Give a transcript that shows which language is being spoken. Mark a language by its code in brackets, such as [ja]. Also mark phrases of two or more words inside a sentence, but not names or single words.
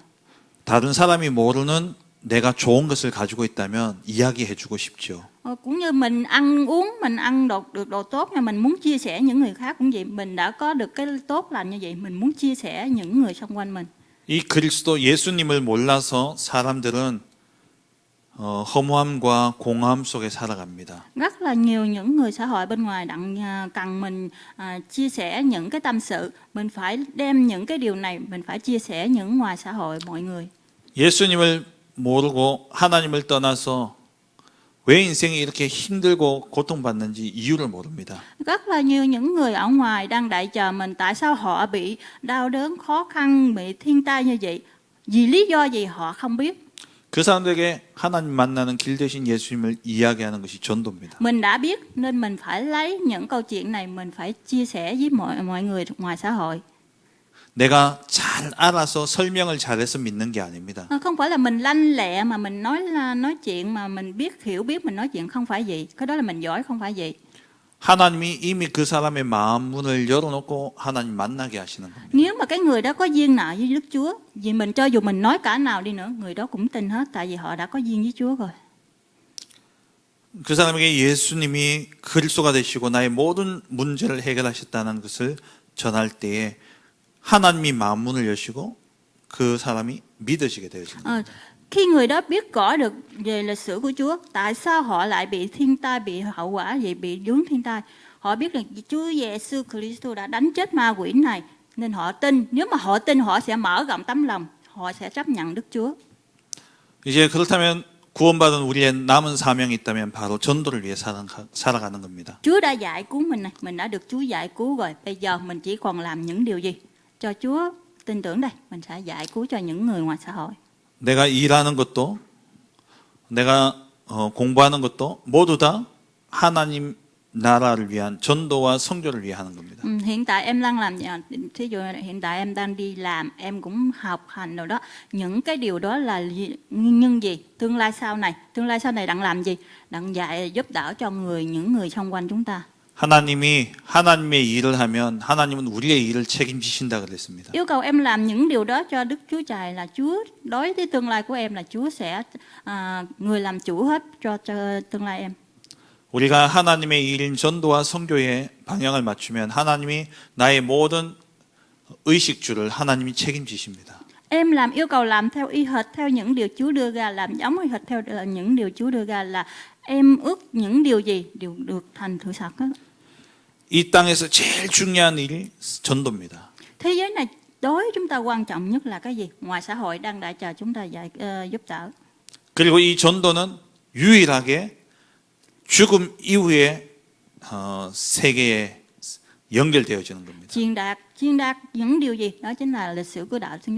[ko] 다른 사람이 모르는 내가 좋은 것을 가지고 있다면 이야기해 주고 싶죠. [vi] Cũng như mình ăn uống, mình ăn được đồ tốt, nhưng mình muốn chia sẻ những người khác cũng vậy. Mình đã có được cái tốt lành như vậy, mình muốn chia sẻ những người xung quanh mình. [ko] 이 그리스도 예수님을 몰라서 사람들은 허무함과 공허함 속에 살아갑니다. [vi] Rất là nhiều những người xã hội bên ngoài cần mình chia sẻ những cái tâm sự. Mình phải đem những cái điều này, mình phải chia sẻ những ngoài xã hội mọi người. [ko] 예수님을 모르고 하나님을 떠나서 왜 인생이 이렇게 힘들고 고통받는지 이유를 모릅니다. [vi] Rất là nhiều những người ở ngoài đang đợi chờ mình, tại sao họ bị đau đớn, khó khăn, bị thiên tai như vậy? Vì lý do gì họ không biết. [ko] 그 사람들에게 하나님 만나는 길 대신 예수님을 이야기하는 것이 전도입니다. [vi] Mình đã biết nên mình phải lấy những câu chuyện này, mình phải chia sẻ với mọi người ngoài xã hội. [ko] 내가 잘 알아서 설명을 잘해서 믿는 게 아닙니다. [vi] Không phải là mình lanh lẹ mà mình nói chuyện mà mình hiểu biết mình nói chuyện, không phải vậy. Cái đó là mình giỏi, không phải vậy. [ko] 하나님이 이미 그 사람의 마음 문을 열어놓고 하나님 만나게 하시는 겁니다. [vi] Nếu mà cái người đó có duyên nợ với Đức Chúa, vì mình cho dù mình nói cả nào đi nữa, người đó cũng tin hết, tại vì họ đã có duyên với Chúa rồi. [ko] 그 사람에게 예수님이 그리스도가 되시고 나의 모든 문제를 해결하셨다는 것을 전할 때에 하나님이 마음 문을 여시고 그 사람이 믿어지게 되어집니다. [vi] Khi người đó biết rõ được về lịch sử của Chúa, tại sao họ lại bị thiên tai, bị hậu quả vậy, bị vướng thiên tai, họ biết rằng Chúa Giêsu Christ đã đánh chết ma quỷ này, nên họ tin. Nếu mà họ tin, họ sẽ mở rộng tấm lòng, họ sẽ chấp nhận Đức Chúa. [ko] 이제 그렇다면 구원받은 우리의 남은 사명이 있다면 바로 전도를 위해 살아가는 겁니다. [vi] Chúa đã giải cứu mình này, mình đã được Chúa giải cứu rồi. Bây giờ mình chỉ còn làm những điều gì? Cho Chúa tin tưởng đây, mình sẽ giải cứu cho những người ngoài xã hội. [ko] 내가 일하는 것도 내가 공부하는 것도 모두 다 하나님 나라를 위한 전도와 선교를 위해 하는 겁니다. [vi] Hiện tại em đang làm, thí dụ hiện tại em đang đi làm, em cũng học hành rồi đó. Những cái điều đó là nguyên nhân gì? Tương lai sau này đang làm gì? Đang dạy giúp đỡ cho những người xung quanh chúng ta. [ko] 하나님이 하나님의 일을 하면 하나님은 우리의 일을 책임지신다 그랬습니다. [vi] Yêu cầu em làm những điều đó cho Đức Chúa Trời, là Chúa đối với tương lai của em là Chúa sẽ người làm chủ hết cho tương lai em. [ko] 우리가 하나님의 일인 전도와 선교에 방향을 맞추면 하나님이 나의 모든 의식주를 하나님이 책임지십니다. [vi] Em yêu cầu làm theo y hệt theo những điều Chúa đưa ra, làm giống y hệt theo những điều Chúa đưa ra, là em ước những điều gì đều được thành sự thật hết. [ko] 이 땅에서 제일 중요한 일이 전도입니다. [vi] Thế giới này đối với chúng ta quan trọng nhất là cái gì? Ngoài xã hội đang đợi chờ chúng ta giúp đỡ. [ko] 그리고 이 전도는 유일하게 죽음 이후에 세계에 연결되어지는 겁니다. [vi] Truyền đạt những điều gì? Đó chính là lịch sử của đạo Thiên Chúa.